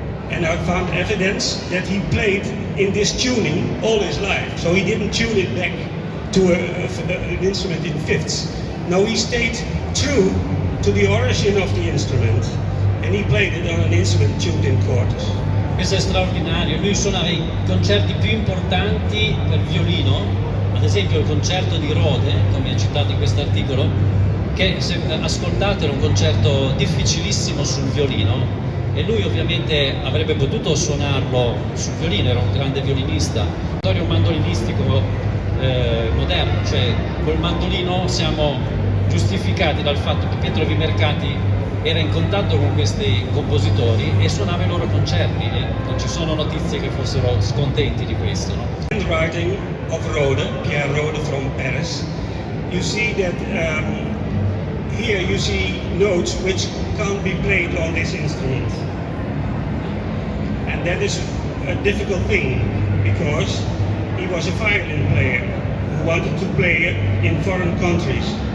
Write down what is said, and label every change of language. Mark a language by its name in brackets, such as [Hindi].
[English] And I found evidence that he played in this tuning all his life, so he didn't tune it back to an instrument in fifths. No, he stayed true to the origin of the instrument, and he played it on an instrument tuned in quarters. [Italian] Questo è straordinario, lui suonava i concerti più importanti per violino, ad esempio il concerto di Rode, come ha citato in questo articolo, che se ascoltate era un concerto difficilissimo sul violino, e lui ovviamente avrebbe potuto suonarlo sul violino, era un grande violinista. Un mandolinistico moderno, cioè col mandolino siamo giustificati dal fatto che Pietro Vimercati era in contatto con questi compositori e suonava i loro concerti, e non ci sono notizie che fossero scontenti di questo, no? [English] Handwriting of Rode, Pierre Rode from Paris, you see that here you see notes which can't be played on this instrument. And that is a difficult thing, because he was a violin player who wanted to play in foreign countries.